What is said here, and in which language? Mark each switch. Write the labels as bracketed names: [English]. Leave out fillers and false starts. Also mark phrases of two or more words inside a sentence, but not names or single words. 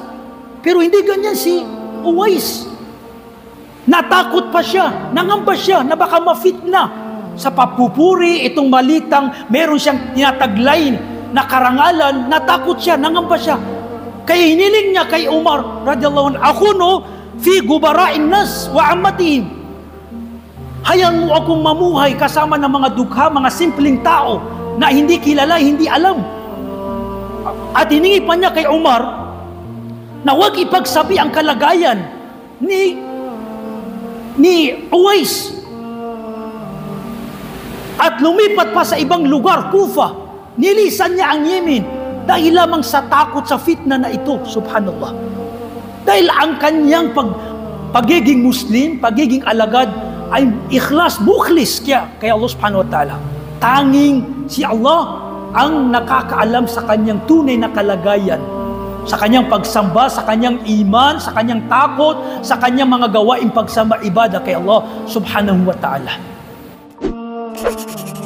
[Filipino] Pero hindi ganyan si Uwais. Natakot pa siya, nangamba siya na baka mafitna sa papupuri, itong malitang meron siyang tinataglay na karangalan, natakot siya, nangamba siya. Kaya hiniling niya kay Umar [Arabic] رضي الله عنه, "أكون في غبراء الناس وعامتهم." [Filipino] Hayaan mo akong mamuhay kasama ng mga dukha, mga simpleng tao na hindi kilala, hindi alam. At hiningi pa niya kay Umar na huwag ipagsabi ang kalagayan ni Uwais. At lumipat pa sa ibang lugar, Kufa. Nilisan niya ang Yemen dahil lamang sa takot sa fitna na ito, subhanallah. Dahil ang kanyang pagiging Muslim, pagiging alagad, ay ikhlas, bukhlis kay Allah [Arabic] سبحانه وتعالى. [Filipino] Tanging si Allah ang nakakaalam sa kanyang tunay na kalagayan, sa kanyang pagsamba, sa kanyang iman, sa kanyang takot, sa kanyang mga gawaing pagsamba, ibadah kay Allah [Arabic] سبحانه وتعالى.